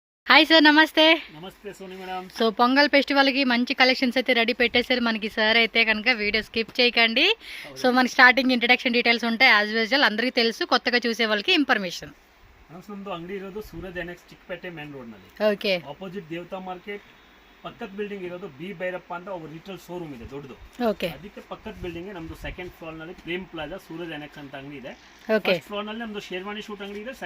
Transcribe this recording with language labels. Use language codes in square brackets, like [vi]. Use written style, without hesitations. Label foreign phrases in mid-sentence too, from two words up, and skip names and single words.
[te] హాయ్ సార్, నమస్తే. నమస్తే సోని మేడం. సో పొంగల్ ఫెస్టివల్కి మంచి కలెక్షన్స్ అయితే రెడీ పెట్టేశారు మనకి సార్. అయితే కనుక [en] video skip [te] చేయకండి. సో మనకి [en] starting introduction details [te] ఉంటాయి [en] as usual. [te] అందరికీ తెలుసు, కొత్తగా చూసే వాళ్ళకి ఇన్ఫర్మేషన్. [kn] ನಮ್ಮದು ಅಂಗಡಿ ಇರೋದು ಸೂರಜ್ ಎನ್ಎಕ್ಸ್ ಚಿಕ್ಕಪೇಟೆ ಮೇನ್ ರೋಡ್ ನಲ್ಲಿ. ಓಕೆ. ಆಪೋಸಿಟ್ ದೇವತಾ ಮಾರ್ಕೆಟ್ ಪಕ್ಕದ ಬಿಲ್ಡಿಂಗ್ ಇರೋದು ಬಿ ಭೈರಪ್ಪ ಅಂತ ಒಬ್ಬ [en] retail showroom [kn] ಇದೆ ದೊಡ್ಡದು. ಓಕೆ. ಅದಕ್ಕೆ ಪಕ್ಕದ ಬಿಲ್ಡಿಂಗ್ ನಮ್ದು [en] second floor [kn] ನಲ್ಲಿ ಪ್ರೇಮ್ ಪ್ಲಾಜಾ ಸೂರಜ್ ಎನ್ಎಕ್ಸ್ ಅಂತ ಅಂಗಡಿ ಇದೆ. ಓಕೆ. [en] first floor [kn] ನಲ್ಲಿ ನಮ್ದು ಶೇರ್ವಾನಿ ಶೂಟ್ ಅಂಗಡಿ ಇದೆ.